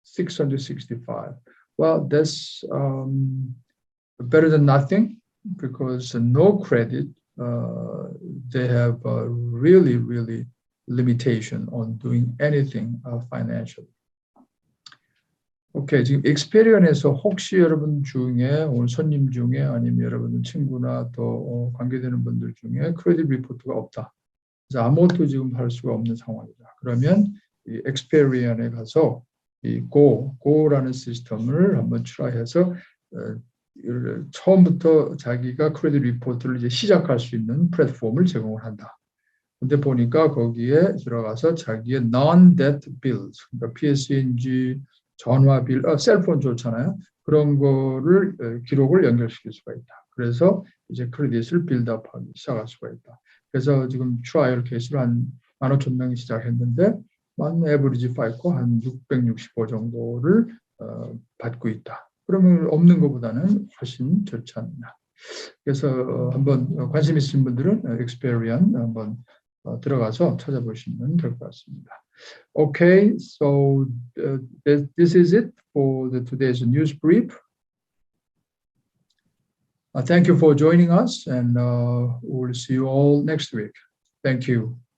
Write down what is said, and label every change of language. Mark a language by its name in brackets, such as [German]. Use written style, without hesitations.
[English] 665. Well, that's better than nothing, because no credit, they have really, really limitation on doing anything financially. [Korean] 오케이, 지금 엑스페리언에서 혹시 여러분 중에 오늘 손님 중에 아니면 여러분 친구나 또 관계되는 분들 중에 크레딧 리포트가 없다. 그래서 아무것도 지금 할 수가 없는 상황이다. 그러면 이 엑스페리언에 가서 이 고라는 시스템을 한번 트라이해서 처음부터 자기가 크레딧 리포트를 이제 시작할 수 있는 플랫폼을 제공을 한다. 근데 보니까 거기에 들어가서 자기의 [English] non-debt bills, [Korean] 그러니까 PSENG, 전화빌, 셀폰 좋잖아요. 그런 거를 기록을 연결시킬 수가 있다. 그래서 이제 크레딧을 빌드업하기 시작할 수가 있다. 그래서 지금 트라이얼 케이스를 한 15,000명이 시작했는데 에버리지 파이코 한 665 정도를 받고 있다. 그러면 없는 것보다는 훨씬 좋지 않나. 그래서 한번 관심 있으신 분들은 엑스페리언 한번 들어가서 찾아보시면 될 것 같습니다. [English] Okay, so this is it for today's news brief. Thank you for joining us, and we'll see you all next week. Thank you.